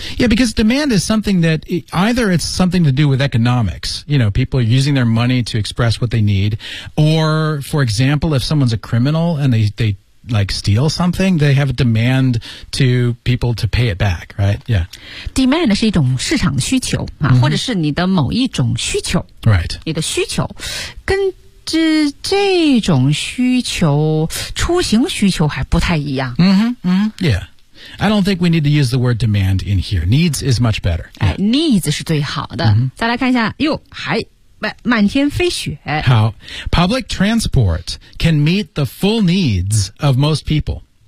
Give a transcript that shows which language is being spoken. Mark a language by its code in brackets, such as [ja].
[en] Yeah, because demand is something that either it's something to do with economics you know, people are using their money to express what they need or, for example, if someone's a criminal and they like steal something, they have a demand to people to pay it back, right? Yeah. [zh] Demand 是一种市场的需求、mm-hmm. 或者是你的某一种需求。 [en] Right. [zh] 你的需求。跟这种需求出行需求还不太一样。 [en] Mm-hmm. Mm-hmm. Yeah. I don't think we need to use the word demand in here. Needs is much better.、 [zh] Yeah. 哎、needs 是最好的。 [en] Mm-hmm. [zh] 再来看一下哟还。满天飞雪。 [en] 好 ,public transport can meet the full needs of most people.